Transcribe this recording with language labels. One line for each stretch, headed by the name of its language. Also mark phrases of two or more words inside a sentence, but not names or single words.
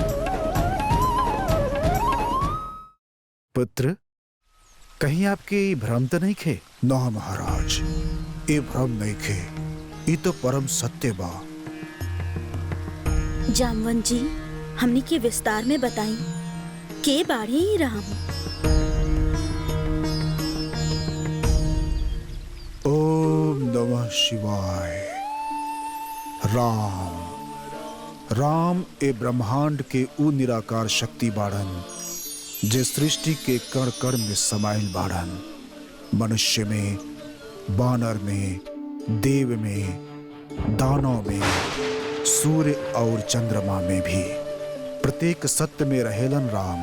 Bhojpuri: पुत्र, कहीं आपके भ्रम तो नहीं खे? ना महाराज, ये भ्रम नहीं खे, ये तो परम सत्य बा। जामवंत जी, हमनी के विस्तार में बताई के बाड़े ही राम?
Sanskrit: ओम नमः शिवाय।
Bhojpuri: राम, राम ए ब्रह्मांड के उ निराकार शक्ति बाड़न जे सृष्टि के कण कण में समाइल बाड़न। मनुष्य में, बानर में, देव में, दानव में, सूर्य और चंद्रमा में भी प्रत्येक सत्य में रहेलन राम।